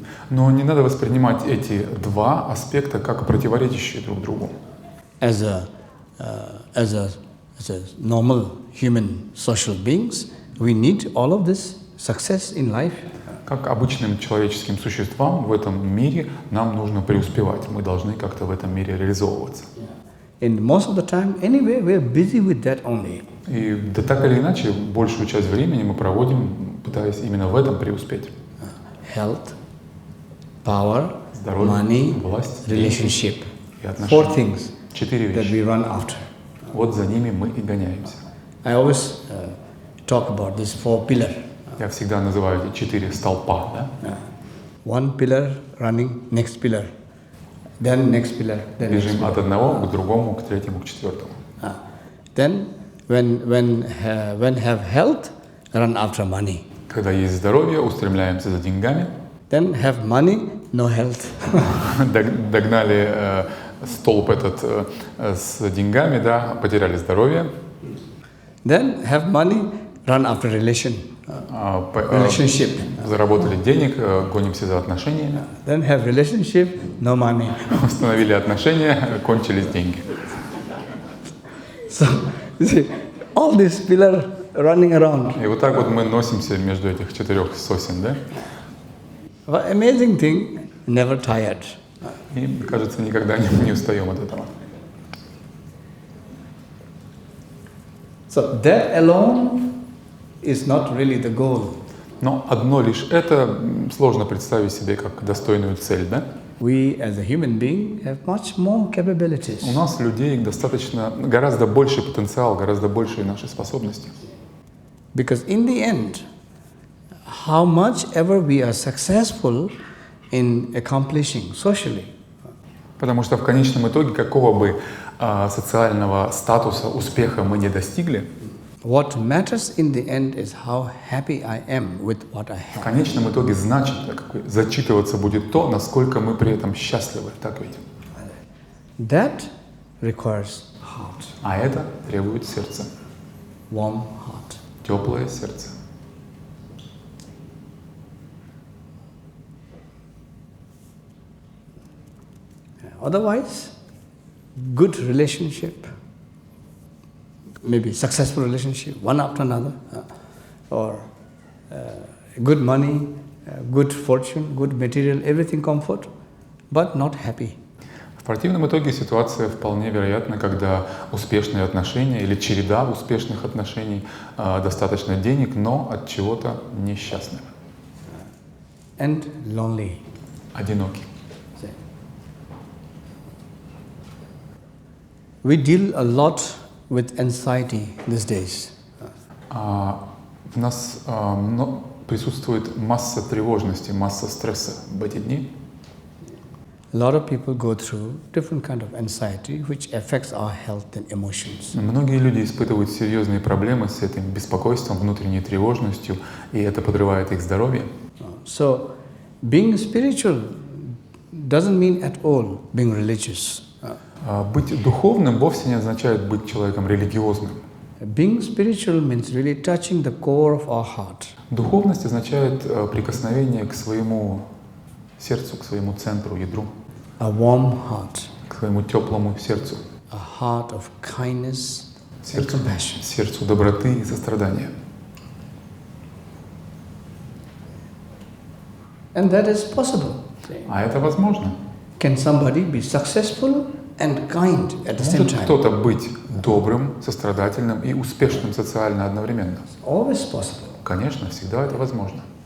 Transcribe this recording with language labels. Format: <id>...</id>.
<ru>Но не надо воспринимать эти два аспекта как противоречащие друг другу.</ru> <en>As a normal human social beings, we need all of this success in life.</en> <ru>Как обычным человеческим существам в этом мире нам нужно преуспевать. Мы должны как-то в этом мире реализовываться.</ru> <en>And most of the time, anyway, we are busy with that only.</en> <ru>И да так или иначе, большую часть времени мы проводим, пытаясь именно в этом преуспеть.</ru> <en>Health, power,</en> <ru>Здоровье,</ru> <en>money,</en> <ru>власть,</ru> <en>relationship.</en> <ru>и отношения.</ru> <en>4 things</en> <ru>4</ru> <en>that</en> <ru>вещи.</ru> <en>we run after.</en> <ru>Вот за ними мы и гоняемся.</ru> <en>I always talk about these 4 pillars.</en> <ru>Я всегда называю эти 4 столпа. Да?</ru> <en>One pillar running, next pillar, then next pillar, then next</en> <ru>Бежим</ru> <en>pillar.</en> <ru>от одного к другому, к третьему, к четвертому.</ru> <en>Then, when have health, run after money.</en> <ru>Когда есть здоровье, устремляемся за деньгами.</ru> <en>Then have money, no health.</en> <ru>Догнали столб этот с деньгами, да, потеряли здоровье.</ru> <en>Then have money, run after relationship.</en> <ru>Заработали денег, гонимся за отношениями.</ru> <en>Then have relationship, no money.</en> <ru>Установили отношения, кончились деньги.</ru> <en>So, you see, all these pillars running around.</en> <ru>И вот так вот мы носимся между этих 4 сосен, да?</ru> <en>But amazing thing, never tired.</en> <ru>И, кажется, никогда не устаем от этого.</ru> <en>So that alone is not really the goal.</en> <ru>Но одно лишь это сложно представить себе как достойную цель, да?</ru> <en>We, as a human being, have much more capabilities.</en> <ru>У нас, людей, гораздо больше потенциал, гораздо больше наши способности.</ru> <en>Because in the end, how much ever we are successful in accomplishing socially,</en> <ru>Потому что в конечном итоге, какого бы социального статуса, успеха мы не достигли,</ru> <en>what matters in the end is how happy I am with what I</en> <ru>в</ru> <en>have.</en> <ru>конечном итоге зачитываться будет то, насколько мы при этом счастливы. Так ведь?</ru> <en>That requires heart,</en> <ru>А это требует сердца.</ru> <en>warm heart.</en> <ru>Теплое сердце.</ru> <en>Otherwise, good relationship, maybe successful relationship, one after another, or good money, good fortune, good material, everything comfort, but not happy.</en> <ru>В противном итоге ситуация вполне вероятна, когда успешные отношения или череда успешных отношений, достаточно денег, но от чего-то несчастны.</ru> <en>And lonely.</en> <ru>Одиноки.</ru> <en>We deal a lot with anxiety these days.</en> <ru>В нас присутствует масса тревожности, масса стресса в эти дни.</ru> <en>A lot of people go through different kind of anxiety which affects our health and emotions.</en> <ru>Многие люди испытывают серьезные проблемы с этим беспокойством, внутренней тревожностью, и это подрывает их здоровье.</ru> <en>So, being spiritual doesn't mean at all being religious.</en> <ru>Быть духовным вовсе не означает быть человеком религиозным.</ru> <en>Being spiritual means really touching the core of our heart.</en> <ru>Духовность означает прикосновение к своему сердцу, к своему центру, ядру,</ru> <en>A warm heart,</en> <ru>к своему теплому сердцу,</ru> <en>a heart of kindness and compassion.</en> <ru>сердцу доброты и сострадания.</ru> <en>And that is possible.</en> <ru>А это возможно.</ru> <en>Can somebody be successful and kind at the same</en> <ru>Может</ru> <en>time?</en> <ru>кто-то быть добрым, сострадательным и успешным социально одновременно?</ru> <en>Always possible.</en> <ru>Конечно, всегда это возможно.</ru>